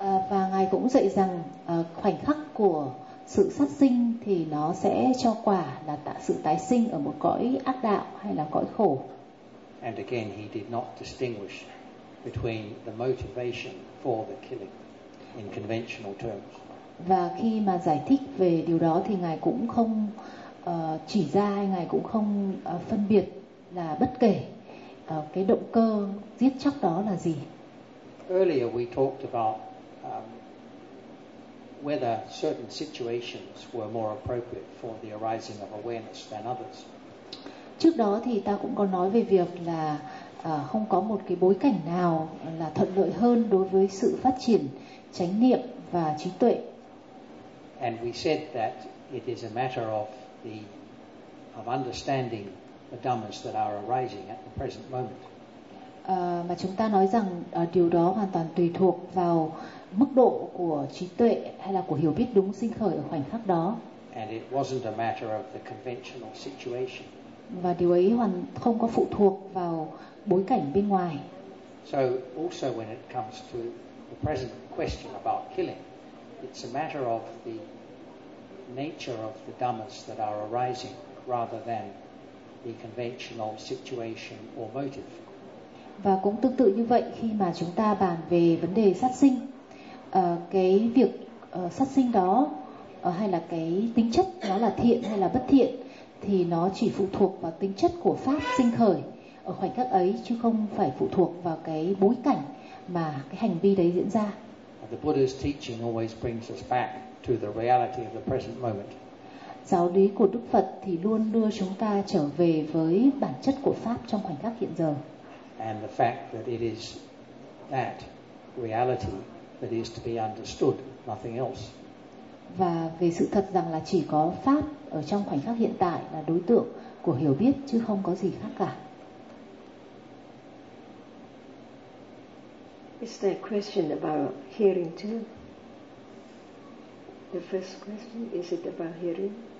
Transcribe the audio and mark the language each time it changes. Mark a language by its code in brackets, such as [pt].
[vi] Và ngài cũng dạy rằng khoảnh khắc của sự sát sinh thì nó sẽ cho quả là sự tái sinh ở một cõi ác đạo hay là cõi khổ. [en] And again, he did not distinguish between the motivation for the killing in conventional terms. [vi] Và khi mà giải thích về điều đó thì ngài cũng không chỉ ra, ngài cũng không phân biệt là bất kể cái động cơ giết chóc đó là gì. [en] Earlier we talked about whether certain situations were more appropriate for the arising of awareness than others. [vi] Trước đó thì ta cũng có nói về việc là không có một cái bối cảnh nào là thuận lợi hơn đối với sự phát triển chánh niệm và trí tuệ. [en] And we said that it is a matter of the of understanding the dhammas that are arising at the present moment. [vi] Mà chúng ta nói rằng điều đó hoàn toàn tùy thuộc vào mức độ của trí tuệ hay là của hiểu biết đúng sinh khởi ở khoảnh khắc đó. [en] And it wasn't a matter of the conventional situation. [vi] Và điều ấy hoàn không có phụ thuộc vào bối cảnh bên ngoài. [en] So also when it comes to the present question about killing, it's a matter of the nature of the dhammas that are arising rather than the conventional situation or motive. [vi] Và cũng tương tự như vậy, khi mà chúng ta bàn về vấn đề sát sinh, cái việc sát sinh đó hay là cái tính chất nó là thiện hay là bất thiện thì nó chỉ phụ thuộc vào tính chất của pháp sinh khởi ở khoảnh khắc ấy, chứ không phải phụ thuộc vào cái bối cảnh mà cái hành vi đấy diễn ra. [en] The Buddha's teaching always brings us back to the reality of the present moment. [vi] Giáo lý của Đức Phật thì luôn đưa chúng ta trở về với bản chất của pháp trong khoảnh khắc hiện giờ. [en] And the fact that it is that reality that is to be understood, nothing else. [vi] Và về sự thật rằng là chỉ có pháp ở trong khoảnh khắc hiện tại là đối tượng của hiểu biết, chứ không có gì khác cả. [en] Is there a question about hearing too? The first question, is it about hearing?